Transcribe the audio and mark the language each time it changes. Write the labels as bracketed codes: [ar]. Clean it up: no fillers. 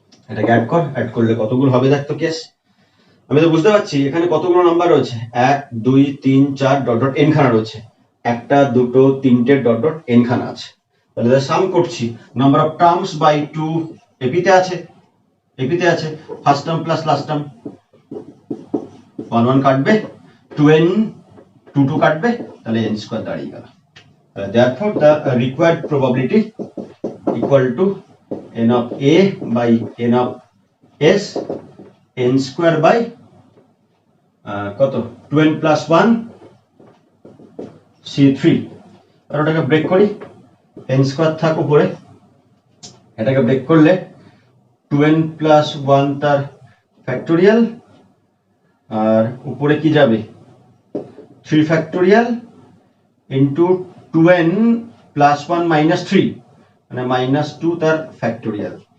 [bn] এটাকে অ্যাড করলে কতগুলো হবে দেখ তো কেস। আমি তো বুঝতে পারছি এখানে কতগুলো নাম্বার রয়েছে, 1 2 3 4 ডট ডট n খানা রয়েছে, একটা দুটো তিনটে ডট ডট n খানা আছে। তাহলে সাম করছি, নাম্বার অফ টার্মস বাই 2 এপিতে আছে, এপিতে আছে first term plus last term, 1 1 কাটবে, 2n 2 2 কাটবে, তাহলে n স্কয়ার দাঁড়িয়ে গেল। [en] therefore the required probability equal to n of a by n of s, n square by [bn] কত? [en] 2n plus 1 c3। [bn] আর ওটাকে break করি, n স্কয়ার থাক উপরে, এটাকে ব্রেক করলে 2n প্লাস 1 তার ফ্যাক্টোরিয়াল, আর উপরে কি যাবে? [en] 3 factorial into 2n plus 1 minus 3 [bn] মানে -2 তার [en] Factorial.